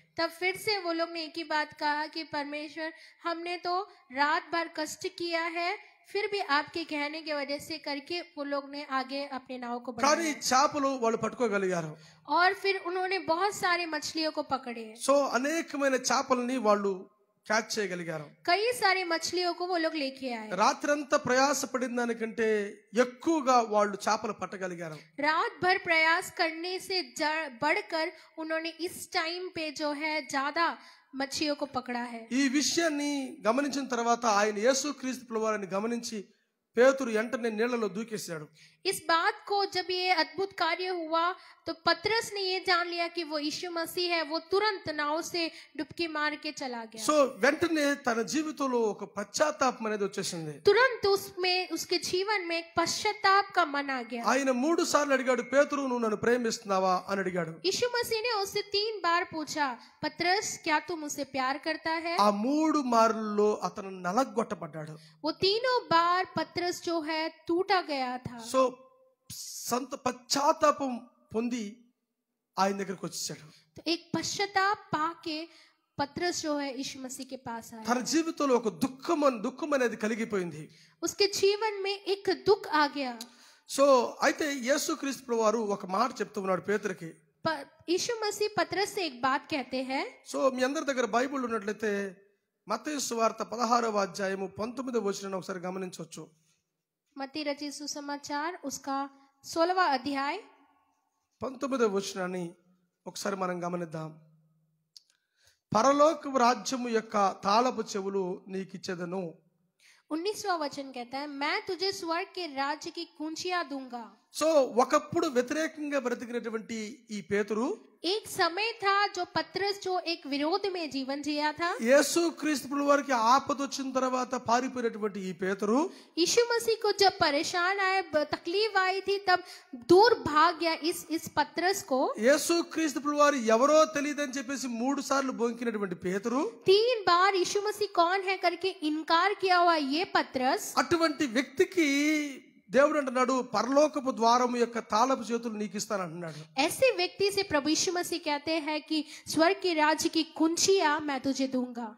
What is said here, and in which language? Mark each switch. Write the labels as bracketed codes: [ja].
[hi] तब फिर से वो लोग ने एक ही बात कहा कि परमेश्वर, हमने तो रात भर कष्ट किया है, फिर भी आपके कहने की वजह से करके वो लोग ने आगे अपने नाव को [te] కానీ [hi] बढ़ाया [te] చేపలు వాళ్ళు పట్టుకోగలిగారు. [hi] और फिर उन्होंने बहुत सारे मछलियों को पकड़े। [te] సో అనేకమైన చేపలని వాళ్ళు క్యాచ్ చేయగలిగారు. [hi] कई सारी मछलियों को वो लोग लेके आए। [te] రాత్రంతా ప్రయాసపడిన దానికంటే ఎక్కువగా వాళ్ళు చేపలు పట్టగలిగారు. [hi] रात भर प्रयास करने से बढ़कर उन्होंने इस टाइम पे जो है ज्यादा मछलियों को पकड़ा है। [te] ఈ విషయాన్ని గమనించిన తర్వాత ఆయన యేసు క్రీస్తు ప్రభువు వారిని గమనించి పేతురు వెంటనే నీళ్లలో దూకేశాడు. [hi] इस बात को जब ये अद्भुत कार्य हुआ तो पतरस ने ये जान लिया कि वो यीशु मसीह है। वो तुरंत नाव से डुबकी मार के चला गया। [te] సో వెంటనే తన జీవితంలో ఒక పశ్చాత్తాపం అనేది వచ్చేసింది. [hi] तुरंत उसमें, उसके जीवन में एक पश्चाताप का मन आ गया। [te] ఆయన 3 సార్లు అడిగాడు, పేతురు నువ్వు నన్ను ప్రేమిస్తున్నావా అని అడిగాడు. [hi] यीशु मसीह ने उससे 3 बार पूछा, पतरस क्या तू मुझसे प्यार करता है? [te] ఆ 3 మార్లలో అతను నలగొట్టబడ్డాడు. [hi] वो तीनों बार पतरस जो है टूटा गया था। [te] సో సంత పశ్చాత్తాపం పొంది ఆయన దగ్గరికి వచ్చేసాడు. [hi] तो एक पश्चाताप पाके पतरस जो है यीशु मसीह के पास आया। [te] తన జీవితంలో ఒక దుఃఖం అనేది కలిగిపోయింది. [hi] उसके जीवन में एक दुख आ गया। [te] సో అయితే యేసుక్రీస్తు ప్రభువు వారు ఒక మాట చెప్తూ ఉన్నాడు పేతురుకి. [hi] यीशु मसीह पतरस से एक बात कहते हैं। [te] సో మీ అందరి దగ్గర బైబిల్ ఉన్నట్లయితే మత్తయి సువార్త 16వ అధ్యాయము 19వ వచనాన్ని ఒకసారి గమనించవచ్చు. [hi] मत्ती रचित सुसमाचार उसका 16वां अध्याय [te] 19వ వచనాన్ని ఒకసారి మనం గమనిద్దాం. పరలోక రాజ్యము యొక్క తాళపు చెవులు నీకిచ్చెదను. [hi] 19वां वचन कहता है, मैं तुझे स्वर्ग के राज्य की कुंजियां दूंगा. [te] సో ఒకప్పుడు వ్యతిరేకంగా బ్రతికినటువంటి ఈ పేతురు [hi] एक समय था जो पतरस जो एक विरोध में जीवन जिया था। [te] యేసు క్రీస్తు వారికి ఆపద వచ్చిన తర్వాత పారిపోయినటువంటి ఈ పేతురు [hi] यीशु मसीह को जब परेशान आए, तकलीफ आई थी, तब दूर भाग गया इस पतरस को। [te] యేసు క్రీస్తు వారు ఎవరో తెలియదని చెప్పేసి 3 సార్లు బొంకినటువంటి పేతురు [hi] 3 बार यीशु मसीह कौन है करके इनकार किया हुआ ये पतरस, [te] అటువంటి వ్యక్తికి దేవుడు అంటున్నాడు పరలోకపు ద్వారము యొక్క తాళపు చేతులు నీకు ఇస్తాను అంటున్నాడు. [hi] ऐसे व्यक्ति से प्रभु यीशु मसीह कहते हैं कि स्वर्ग के राज्य की कुंजियां मैं तुझे दूंगा।